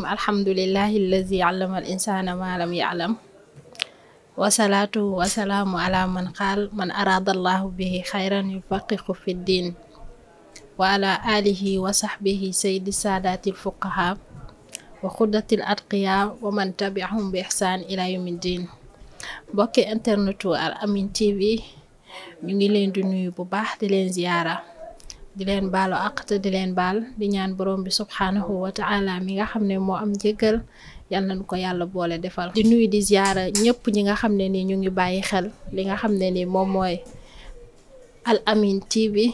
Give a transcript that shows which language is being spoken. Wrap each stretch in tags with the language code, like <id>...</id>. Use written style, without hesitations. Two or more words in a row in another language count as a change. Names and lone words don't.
<ar>الحمد لله الذي علم الإنسان ما لم يعلم، والصلاة والسلام على من قال من أراد الله به خيرا يفقهه في الدين، وعلى آله وصحبه سيد السادات الفقهاء وخدة الأتقياء ومن تبعهم بإحسان إلى يوم الدين.</ar> <wo>mbokki internetu Al Amine TV ñu ngi leen di nuyu bu baax di leen ziyaara, di leen baalu àq te di leen baal, di ñaan borom bi</wo> <ar>سبحانه وتعالى</ar> <wo>mi nga xam ne moo am jéggal yal nañu ko yàlla boole defal. di nuyu di ziyaara ñëpp ñi nga xam ne ni ñu ngi bàyyi xel li nga xam ne ni moom mooy Al Amine TV.</wo>